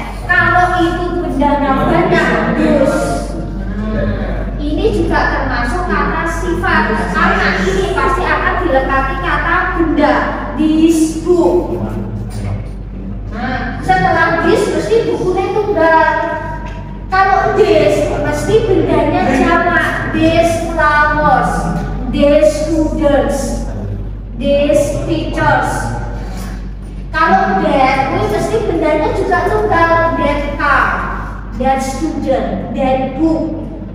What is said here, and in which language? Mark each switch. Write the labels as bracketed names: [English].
[Indonesian] Kalau itu bendanya banyak dus. Ini juga termasuk kata sifat karena ini pasti akan dilengkapi kata benda. [English] This book. [Indonesian] Nah, setelah this mesti bukunya tunggal. Kalau this mesti bendanya jamak. [English] These flowers, these students, these teachers. [Indonesian] Kalau that mesti bendanya juga tunggal. [English] That car, that student, that book.